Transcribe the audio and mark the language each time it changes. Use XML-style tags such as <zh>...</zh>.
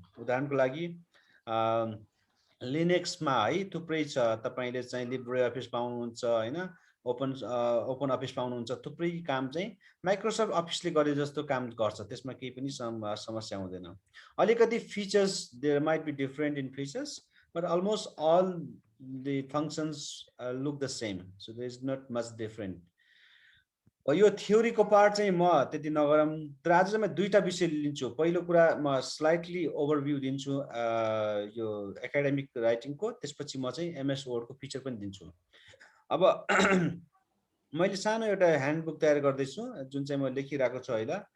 <ne>उदाहरणको लागि लिनक्समा है थुप्रै छ, तपाईँले चाहिँ लिब्रे अफिस पाउनुहुन्छ होइन, ओपन अफिस पाउनुहुन्छ। थुप्रै काम चाहिँ माइक्रोसफ्ट अफिसले गरे जस्तो काम गर्छ, त्यसमा केही पनि समस्या हुँदैन।</ne> <en>अलिकति features there might be different in features, but almost all the functions look the same, so there is not much different.</en> <ne>यो थ्योरीको पार्ट चाहिँ म त्यति नगरौँ, तर आज चाहिँ म दुईटा विषय लिन्छु। पहिलो कुरा म स्लाइटली ओभरभ्यू दिन्छु यो एकाडेमिक राइटिङको, त्यसपछि म चाहिँ एमएस वर्डको फिचर पनि दिन्छु। अब मैले सानो एउटा ह्यान्डबुक तयार गर्दैछु जुन चाहिँ म लेखिरहेको छु अहिले।</ne>